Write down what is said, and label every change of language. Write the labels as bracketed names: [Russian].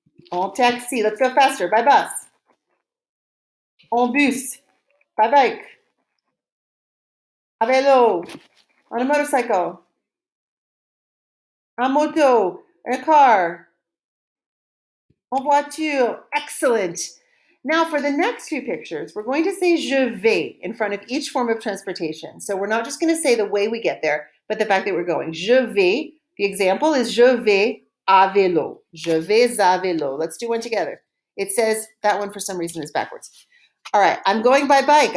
[French] En taxi. [English] Let's go faster. By bus. [French] En bus. [English] By bike. [French] À vélo. [English] On a motorcycle. [French] En moto. [English] In a car. [French] En voiture. [English] Excellent. Now for the next few pictures, we're going to say je vais in front of each form of transportation. So we're not just going to say the way we get there, but the fact that we're going. [French] Je vais. [English] The example is [French] je vais à vélo. Je vais à vélo. [English] Let's do one together. It says that one for some reason is backwards. All right, I'm going by bike.